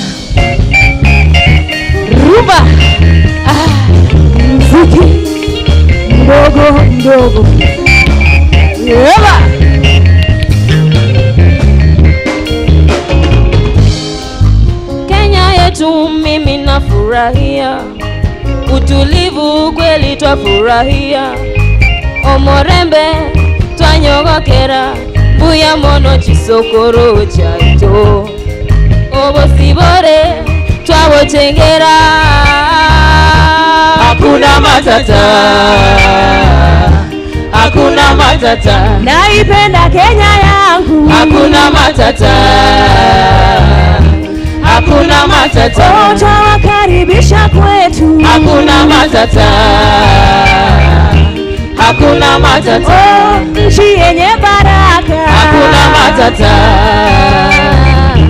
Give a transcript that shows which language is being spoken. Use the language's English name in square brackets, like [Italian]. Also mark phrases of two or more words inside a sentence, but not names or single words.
[Swahili] Rumba mziki mdogo mdogo yeba Kenya yetu mimi nafurahia utulivu kweli twafurahia [Gusii] omorembe twanyogokera buya mono chisokoro chaito obosibore twabotengera [Swahili] hakuna matata, hakuna matata, naipenda Kenya yangu, hakuna matata, hakuna matata, twawakaribisha kwetu, hakuna matata, hakuna matata, nchi yenye baraka, hakuna matata.